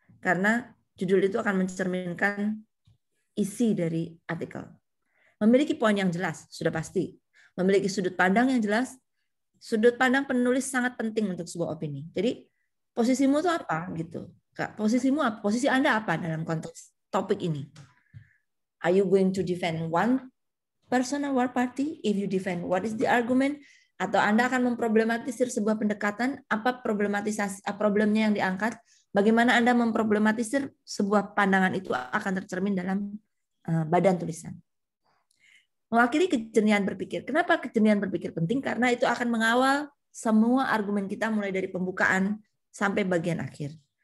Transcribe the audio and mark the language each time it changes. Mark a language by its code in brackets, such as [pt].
[id] Karena judul itu akan mencerminkan isi dari artikel. Memiliki poin yang jelas sudah pasti. Memiliki sudut pandang yang jelas. Sudut pandang penulis sangat penting untuk sebuah opini. Jadi posisimu itu apa gitu? Kak, posisimu apa? Posisi Anda apa dalam konteks topik ini? [en] Are you going to defend one person or one party? If you defend, what is the argument? [id] Atau Anda akan memproblematisir sebuah pendekatan? Apa problematisasi problemnya yang diangkat? Bagaimana Anda memproblematisir sebuah pandangan itu akan tercermin dalam badan tulisan. Mewakili kejernihan berpikir. Kenapa kejernihan berpikir penting? Karena itu akan mengawal semua argumen kita mulai dari pembukaan sampai bagian akhir.